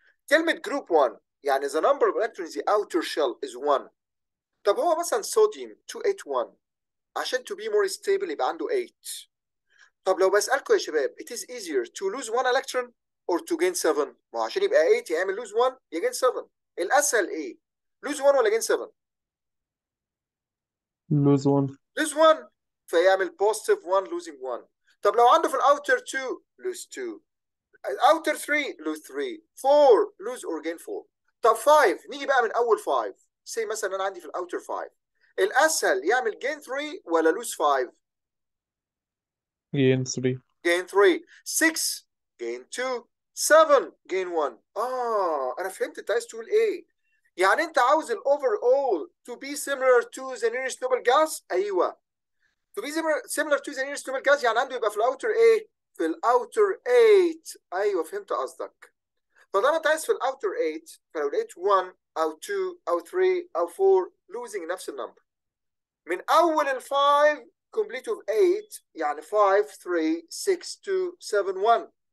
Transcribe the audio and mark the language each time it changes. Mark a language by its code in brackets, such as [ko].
[ar] كلمة جروب 1 يعني [en] the number of electrons in the outer shell is 1. [ar] طب هو مثلا صوديوم 281 عشان to be more stable يبقى عنده 8. طب لو بسألكم يا شباب [en] it is easier to lose 1 electron or to gain 7؟ [ar] ما هو عشان يبقى 8 يعمل lose 1 يا gain 7. الأسهل ايه؟ lose 1 ولا gain 7؟ [en] Lose 1. lose 1، فيعمل positive 1 losing 1. [ar] طب لو عنده في الاوتر [en] 2 lose 2، outer 3 lose 3، 4 lose or gain 4. [ar] طب 5، نيجي بقى من اول 5. سي مثلا انا عندي في الاوتر 5، الاسهل يعمل gain 3 ولا lose 5؟ [en] Gain 3. gain 3. 6 gain 2، 7 gain 1. [ar] انا فهمت انت عايز تقول ايه. يعني انت عاوز الاوفر اول [en] to be similar to the nearest noble gas. [ar] ايوه، [en] to be similar to the nearest noble gas [ar] يعني عنده يبقى في الاوتر ايه؟ في الاوتر 8. ايوه فهمت قصدك. فطالما انت عايز في الاوتر 8، فلو لقيت 1 او 2 او 3 او 4 losing نفس النمبر. من اول ال 5 complete of 8 يعني 5 3 6 2 7 1.